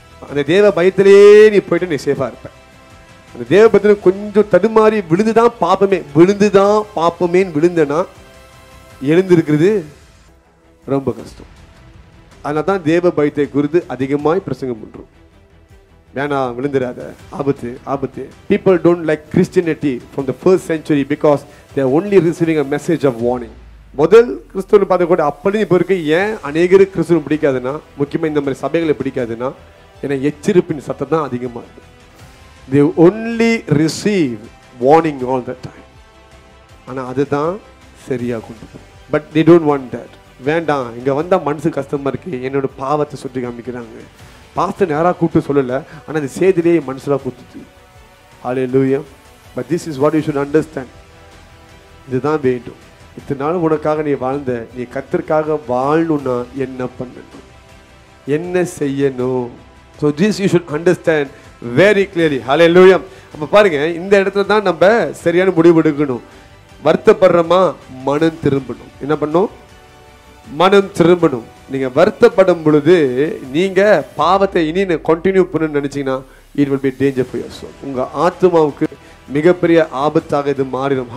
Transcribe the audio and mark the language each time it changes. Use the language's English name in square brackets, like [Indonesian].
[Tamil] அந்த தேவ பயத்திலேயே நீ போயிட்டு நீ சேஃபா இருப்ப. அந்த தேவ பயத்துல கொஞ்சம் தடுமாறி விழுந்துதான் பாப்பமேன்னு விழுந்தனா எழுந்திருக்கிறது ரொம்ப கஷ்டம். அதனால தான் தேவ பயத்தை குறித்து அதிகமாய் பிரசங்கம் பண்றோம். வேணாம், விழுந்துடாத, ஆபத்து ஆபத்து. [English] People don't like Christianity from the first century because they are only receiving a message of warning. [Tamil] முதல் கிறிஸ்துவ பார்த்த கூட அப்படி இப்போ இருக்கு. ஏன் அநேகரு கிறிஸ்துவ பிடிக்காதுன்னா, முக்கியமாக இந்த மாதிரி சபைகளை பிடிக்காதுன்னா, ஏன்னா எச்சரிப்பின் சத்தம் தான் அதிகமாக இருக்கு. [English] They only receive warning all the time. [Tamil] ஆனால் அதுதான் சரியா கொண்டு போகும். [English] But they don't want that. [Tamil] வேண்டாம், இங்கே வந்தால் மனசு கஷ்டமாக இருக்கு, என்னோட பாவத்தை சுற்றி காமிக்கிறாங்க. பாஸ்டர் நேராக கூப்பிட்டு சொல்லலை, ஆனால் அந்த சேதிலேயே மனசுலாம் கூத்துச்சு. ஹல்லேலூயா. [English] But this is what you should understand. [Tamil] இதுதான் வேண்டும். இத்தனை நாள் உனக்காக நீ வாழ்ந்த, நீ கர்த்தருக்காக வாழணும்னா என்ன பண்ணணும், என்ன செய்யணும்? [English] So this you should understand very clearly. Hallelujah. [Tamil] அப்ப பாருங்க, இந்த இடத்துல தான் நம்ம சரியான முடிவு எடுக்கணும். வருத்தப்படுறோமா, மனம் திரும்பணும். என்ன பண்ணும்? மனம் திரும்பணும். நீங்க வருத்தப்படும் பொழுது நீங்க பாவத்தை இனி கண்டினியூ பண்ணணும்னு நினைச்சீங்கன்னா [English] it will be danger for your soul. [Tamil] உங்க ஆத்மாவுக்கு மிகப்பெரிய ஆபத்தாக இது மாறிடும்.